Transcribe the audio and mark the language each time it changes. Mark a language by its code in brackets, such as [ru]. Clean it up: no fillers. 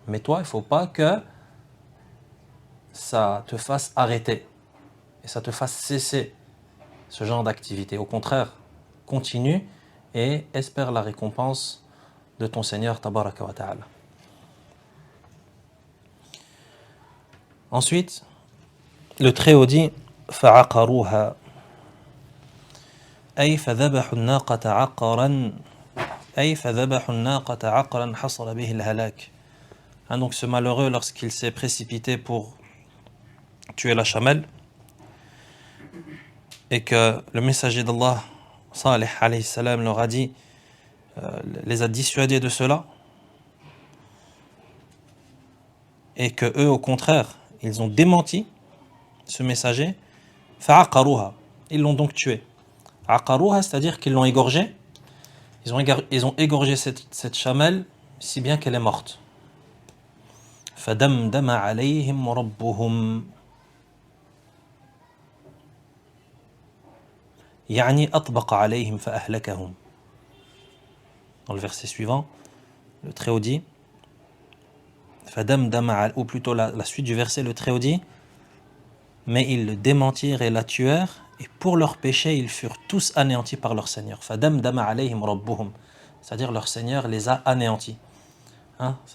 [fr] Mais toi, il ne faut pas que ça te fasse arrêter et ça te fasse cesser ce genre d'activité. Au contraire, continue et espère la récompense de ton Seigneur tabaraka wa ta'ala. Ensuite, le Très-Haut dit [ar] فَعَقَرُوهَا أي فذبحوا الناقة عقرا أي فذبحوا الناقة عقرا حصل به الهلاك. [fr] Donc ce malheureux, lorsqu'il s'est précipité pour tuer la chamelle et que le messager d'Allah Salih alayhi salam leur a dit, les a dissuadés de cela, et que eux au contraire ils ont démenti ce messager, [ar] فَعَقَرُوهَا, [fr] ils l'ont donc tué. Aqaruha, c'est-à-dire qu'ils l'ont égorgé. Ils ont égorgé cette chamelle si bien qu'elle est morte. [ar] فَدَمْدَمَ عَلَيْهِمْ رَبُّهُمْ يعني أطبق عليهم فأهلكهم. [fr] Dans le verset suivant, le Très-Haut dit, [ar] فَدَمْدَمَ, [fr] ou plutôt la suite du verset, le Très-Haut dit, mais ils le démentirent et la tuèrent, et pour leur péché, ils furent tous anéantis par leur Seigneur. [ar] فَدَمْدَمَ عَلَيْهِمْ رَبُّهُمْ, [fr] c'est-à-dire leur Seigneur les a anéantis. Hein?